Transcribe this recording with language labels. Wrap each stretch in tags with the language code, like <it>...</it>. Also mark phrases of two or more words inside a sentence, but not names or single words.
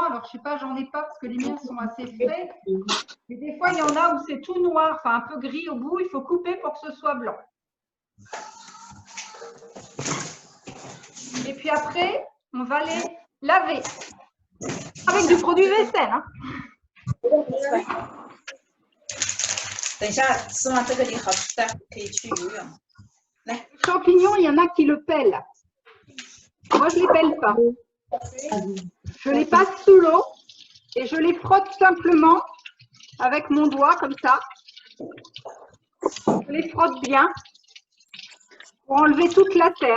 <fr>Alors, je ne sais pas, j'en ai pas parce que les miens sont assez frais. Mais des fois, il y en a où c'est tout noir, enfin un peu gris au bout. Il faut couper pour que ce soit blanc. Et puis après, on va les laver avec du produit vaisselle. Hein.</fr> <zh>等一下吃完这个你好吃的，可以去游泳。</zh> <fr>Les champignons, il y en a qui le pèlent. Moi, je ne les pèle pas. Je les passe sous l'eau et je les frotte simplement avec mon doigt comme ça. Je les frotte bien pour enlever toute la terre.</fr>